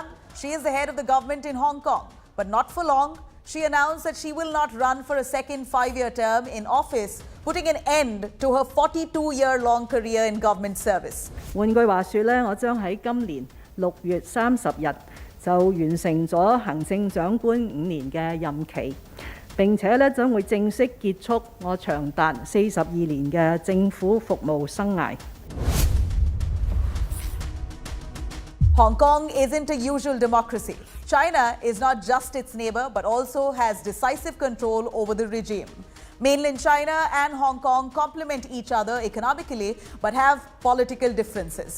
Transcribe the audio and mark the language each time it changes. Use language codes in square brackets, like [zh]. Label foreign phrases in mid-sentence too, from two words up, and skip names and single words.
[en] She is the head of the government in Hong Kong, but not for long. She announced that she will not run for a second 5-year term in office, putting an end to her 42-year-long career in government service. [yue] 換句話說咧，我將喺今年6月30日就完成咗行政長官5年嘅任期，並且咧將會正式結束我長達42年嘅政府服務生涯。 [en] Hong Kong isn't a usual democracy. China is not just its neighbor, but also has decisive control over the regime. Mainland China and Hong Kong complement each other economically, but have political differences.